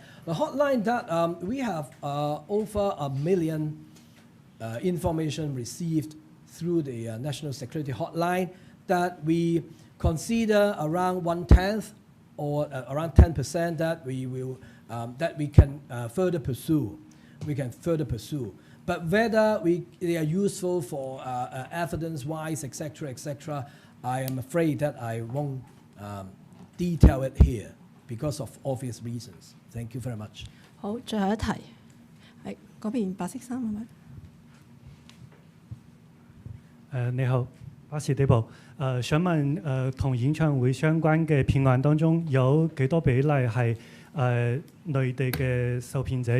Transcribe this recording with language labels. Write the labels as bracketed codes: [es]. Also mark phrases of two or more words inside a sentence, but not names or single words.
[en] The hotline that we have over 1 million information received through the National Security Hotline that we consider around 1/10 or around 10% that we will that we can further pursue. We can further pursue. But whether they are useful for evidence-wise, etc., I am afraid that I won't detail it here because of obvious reasons. Thank you very much. [yue] 好，最後一題，係嗰邊白色衫係咪？你好，巴士底部。想問同演唱會相關嘅騙案當中，有幾多比例係內地嘅受騙者？